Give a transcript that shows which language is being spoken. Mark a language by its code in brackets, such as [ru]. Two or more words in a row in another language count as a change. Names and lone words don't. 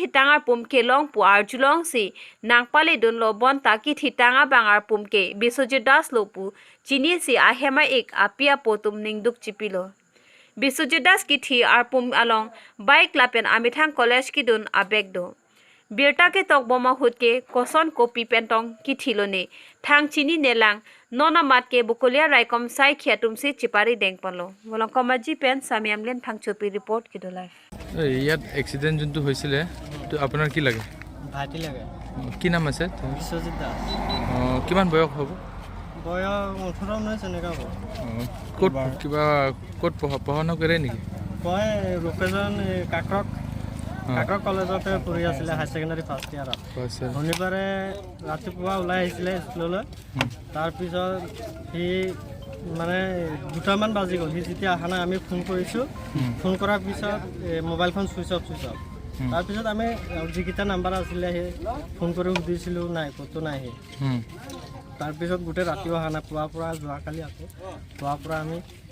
[mjw] thitangar pum kelong pu arjulong si nangpale dun lo bon ta ki thitanga bangar pum ke bisojit das lopu chini si a hema ek apia potum ningduk chipilo bisojit das ki thi ar pum along bike lapen amithang college ki dun abek do Birta ke tok boma hut ke koson kopi pentong ki thilone thang chini nelang nona mat ke bukolia raikom sai khiatum se chipari deng palo bolong komaji pen samiamlen thang chopi report ki dolai [as] ইয়াত এক্সিডেন্ট যোনটো হৈছিলে তো আপোনাৰ কি লাগে ভাইটি লাগে কি নাম আছে বিশ্বজিৎ দাস কিমান বয়স হ'ব বয়স 18 19 এনেকা হ'ব কোট কিবা কোট পঢ়ানো কৰে নেকি মই লোকেজন কাকক কলেজতে পঢ়ি আছিলে [en] higher secondary first year [as] শনিবাৰে ৰাতিপুৱা ওলাই আহিছিলে স্কুললৈ তাৰপিছত সি মানে দুটামান বাজি গ'ল সি যেতিয়া আহা নাই আমি ফোন কৰিছোঁ ফোন কৰাৰ পিছত মোবাইলখন [en] switch off [as] তাৰপিছত আমি যিকেইটা নাম্বাৰ আছিলে সেই ফোন কৰি সুধিছিলোঁ নাই ক'তো নাই সি তাৰপিছত গোটেই ৰাতিও অহা নাই পুৱাৰ পৰা যোৱাকালি আকৌ পুৱাৰ পৰা আমি